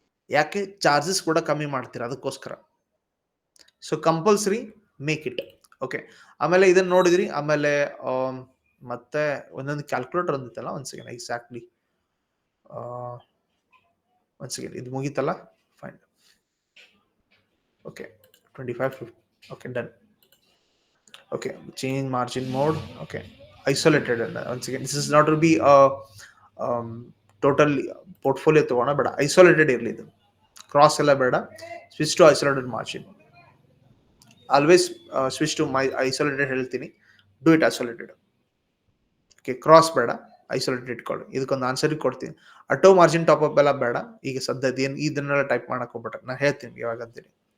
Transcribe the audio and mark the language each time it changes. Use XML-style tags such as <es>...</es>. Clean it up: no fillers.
<kn>ಯಾಕೆ ಚಾರ್ಜಸ್ ಕೂಡ ಕಮ್ಮಿ ಮಾಡ್ತೀರಾ ಅದಕ್ಕೋಸ್ಕರ.</kn> <en>So compulsory make it.</en> <kn>Okay, ಆಮೇಲೆ ಇದನ್ನ ನೋಡಿದ್ರಿ. ಆಮೇಲೆ ಮತ್ತೆ ಒಂದೊಂದು ಕ್ಯಾಲ್ಕುಲೇಟರ್ ಅಂದಿತ್ತಲ್ಲ, ಒಂದ್ ಸೆಕೆಂಡ್ ಎಕ್ಸಾಕ್ಟ್ಲಿ ಒಂದ್ ಸೆಕೆಂಡ್ ಇದು ಮುಗೀತಲ್ಲ, fine. Okay 25 okay done. Okay, change margin mode.</kn> <en>Okay, isolated. Once again, this is not to be a total portfolio</en> <kn>ತಗೋಣ ಬೇಡ, ಐಸೋಲೇಟೆಡ್ ಇರಲಿ ಇದು. ಕ್ರಾಸ್ ಎಲ್ಲ ಬೇಡ, switch to isolated margin.</kn> <en>always switch to my isolated</en> <kn>ಹೇಳ್ತೀನಿ,</kn> <en>Do it isolated.</en> <kn>Okay, cross ಬೇಡ, isolated ಇಟ್ಕೊಳ್ಳಿ. ಇದಕ್ಕೊಂದು ಆನ್ಸರ್ ಕೊಡ್ತೀನಿ. ಆಟೋ ಮಾರ್ಜಿನ್ ಟಾಪ್ ಅಪ್ ಎಲ್ಲ ಬೇಡ ಈಗ ಸದ್ಯದ ಏನು ಇದನ್ನೆಲ್ಲ ಟೈಪ್ ಮಾಡಕ್ ಹೋಗ್ಬಿಟ್ರೆ ನಾನು ಹೇಳ್ತೀನಿ ಯಾವಾಗ ಅಂತೀನಿ.</kn>